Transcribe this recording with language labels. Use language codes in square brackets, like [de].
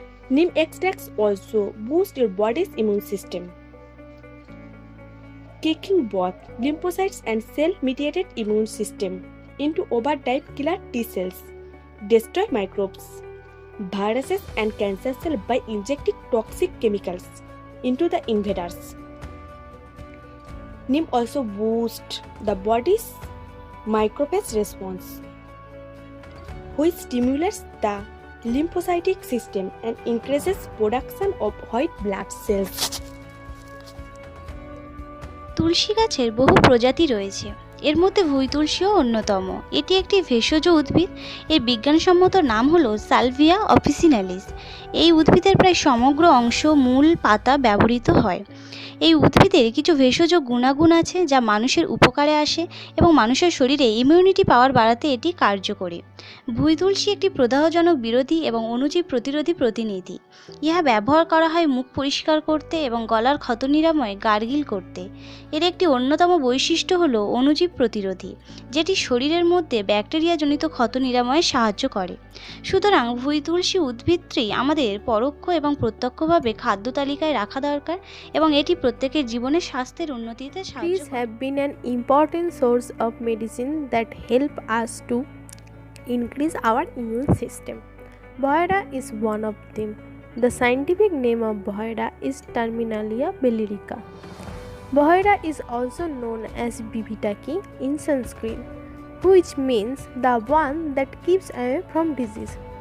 [en] Neem extracts also boost your body's immune system, kicking both lymphocytes and cell-mediated immune system into overdrive killer T cells, destroy microbes, viruses and cancer cells by injecting toxic chemicals into the invaders. Neem also boosts the body's microphage response, which stimulates the lymphocytic system and increases production of white blood cells. [bn] তুলসী গাছের বহু প্রজাতি রয়েছে, এর মধ্যে ভুঁই তুলসীও অন্যতম। এটি একটি ভেষজ উদ্ভিদ। এর বিজ্ঞানসম্মত নাম হলো সালভিয়া অফিসিনালিস। এই উদ্ভিদের প্রায় সমগ্র অংশ, মূল, পাতা ব্যবহৃত হয়। এই উদ্ভিদের কিছু ভেষজ গুণাগুণ আছে যা মানুষের উপকারে আসে এবং মানুষের শরীরে ইমিউনিটি পাওয়ার বাড়াতে এটি কার্যকরী। ভুঁই তুলসী একটি প্রদাহজনক বিরোধী এবং অণুজীব প্রতিরোধী প্রতিনিধি। ইহা ব্যবহার করা হয় মুখ পরিষ্কার করতে এবং গলার ক্ষত নিরাময়ে গার্গিল করতে। এর একটি অন্যতম বৈশিষ্ট্য হলো অণুজীব প্রতিরোধী, যেটি শরীরের মধ্যে ব্যাকটেরিয়াজনিত ক্ষত নিরাময়ে সাহায্য করে। সুতরাং ভুঁই তুলসী উদ্ভিদটি আমাদের পরোক্ষ এবং প্রত্যক্ষভাবে খাদ্য তালিকায় রাখা দরকার এবং এটি প্রত্যেকের জীবনে স্বাস্থ্যের উন্নতিতে সাহায্য [en] Trees [bn] করে। [en] have been an important source of medicine that help us to increase our immune system. Bohea is one of them. The scientific name of Bohea is Terminalia bellerica. Bohea is also known as Bibhitaki in Sanskrit, which means the one that keeps away from disease.